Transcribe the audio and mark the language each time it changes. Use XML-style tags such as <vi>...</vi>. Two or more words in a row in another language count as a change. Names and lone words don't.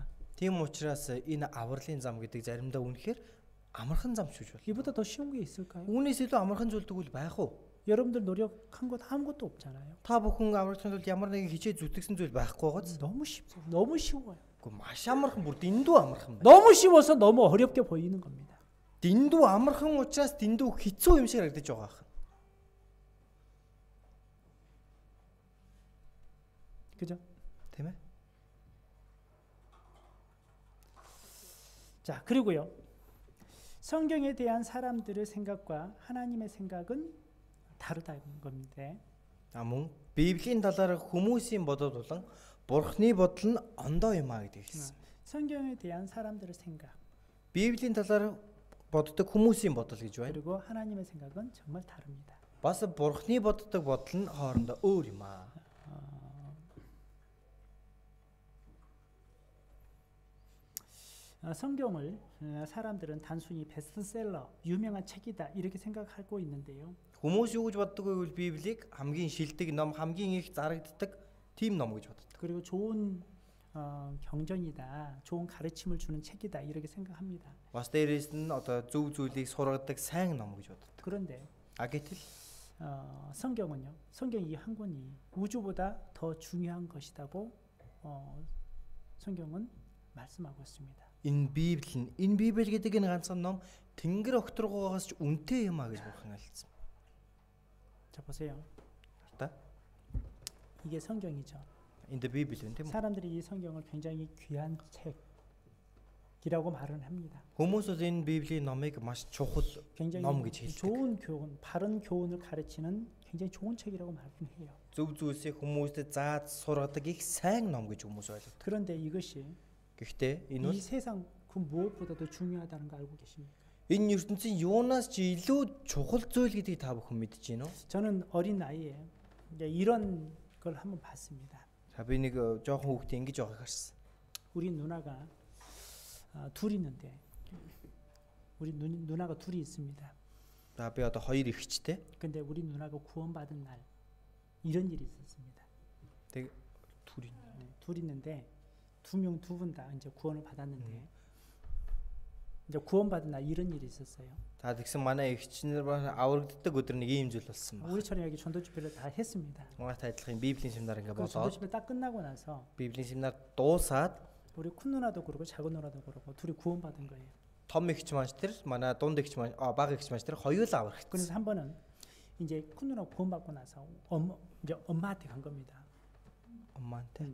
<mn>Тийм учраас энэ авралын зам гэдэг заримдаа үнэхээр амархан зам шүү дээ.</mn> <ko>이보다 더 쉬운 게 있을까요?</ko> <mn>Үүнээс илүү амархан зүйл тэгвэл байх уу?</mn> <ko>여러분들 노력한 것 아무것도 없잖아요.</ko> <mn>Та бүхэн аврагчсан тул ямар нэгэн хичээ зүтгэсэн зүйл байхгүй гоц.</mn> <ko>너무 쉽죠. 너무 쉬워요.</ko> <mn>Гэхдээ маш амархан бүр дэндүү амархан байна.</mn> <ko>너무 쉬워서 너무 어렵게 보이는 겁니다.</ko> <mn>Дэндүү амархан учраас дэндүү хэцүү юм шиг харагдаж байгаа юм.</mn> <ko>그죠?</ko> <mn>Тийм ээ.</mn> <ko>자, 그리고요. 성경에 대한 사람들의 생각과 하나님의 생각은 다르다는 겁니다.</ko> <mn>Мөн Библийн талаар хүмүүсийн бодол болон Бурхны бодол нь ондоо юм а гэдэг хэлсэн.</mn> <ko>성경에 대한 사람들의 생각</ko> <mn>Библийн талаар боддог хүмүүсийн бодол гэж байна.</mn> <ko>그리고 하나님의 생각은 정말 다릅니다.</ko> <mn>Бас Бурхны боддог бодол нь хоорондоо өөр юм а.</mn> <ko>성경을 사람들은 단순히 베스트셀러, 유명한 책이다 이렇게 생각하고 있는데요.</ko> <mn>Хүмүүс юу гэж боддог вэ гэвэл Библийг хамгийн шилдэг ном, хамгийн их зарагддаг тийм ном гэж боддог.</mn> <ko>그리고 좋은 경전이다, 좋은 가르침을 주는 책이다 이렇게 생각합니다.</ko> <mn>Бас дээрээс нь одоо зөв зүйлийг сургадаг сайн ном гэж боддог.</mn> <ko>그런데</ko> <mn>Гэтэл</mn> <ko>성경은요, 성경 이 한 권이 우주보다 더 중요한 것이라고 성경은 말씀하고 있습니다.</ko> <mn>Энэ Библи гэдэг энэ ганцхан ном Тэнгэр огторгоогоос ч үнэтэй юм а гэж бурхан альцсан.</mn> <ko>자 보세요.</ko> <mn>та</mn> <ko>이게 성경이죠.</ko> <en>In the Bible</en> <mn>тийм үү?</mn> <ko>사람들이 이 성경을 굉장히 귀한 책이라고 말을 합니다.</ko> <mn>Хүмүүс энэ Библийн номыг маш чухал</mn> <ko>굉장히</ko> <mn>ном гэж хэлдэг.</mn> <ko>좋은 교훈, 바른 교훈을 가르치는 굉장히 좋은 책이라고 말해요.</ko> <mn>Зөв зүйлсийг хүмүүстэй зааж сургадаг их сайн ном гэж хүмүүс ойлгодог.</mn> <ko>그런데 이것이</ko> <mn>Гэхдээ энэ бол</mn> <ko>이 세상 그 무엇보다도 중요하다는 거 알고 계십니까?</ko> <mn>энэ ертөнцийн юунаас ч илүү чухал зүйл гэдгийг та бүхэн мэдэж байна уу?</mn> <ko>저는 어린 나이에 이런 걸 한번 봤습니다.</ko> <mn>За би нэг жоохон хүүхдээ ингэж байгааг харсан.</mn> <ko>우리 누나가 둘 있는데 우리 누나가 둘이 있습니다.</ko> <mn>За би одоо хоёр эгчтэй.</mn> <ko>근데 우리 누나가 구원받은 날 이런 일이 있었습니다.</ko> <mn>Тэг</mn> <ko>둘 있는데 두 분 다 이제 구원을 받았는데 이제 구원받은 날 이런 일이 있었어요.</ko> <mn>Та тэгсэн манай эгчнэр аврагддаг өдөр нэг ийм зүйл болсон байна.</mn> <ko>우리처럼 여기 전도 집회를 다 했습니다.</ko> <mn>Манайтай адилхан Библийн семинар ингээ</mn> <ko>그 전도</ko> <mn>болоод</mn> <ko>집회 딱 끝나고 나서</ko> <mn>Библийн семинар дуусаад</mn> <ko>우리 큰 누나도 그러고 작은 누나도 그러고 둘이 구원받은 거예요.</ko> <mn>Том эгч маш тэр манай дунд эгч маш бага эгч маш тэр хоёулаа аврагдсан.</mn> <ko>그래서 한 번은 이제 큰 누나 구원받고 나서 이제 엄마한테 간 겁니다. 엄마한테.</ko>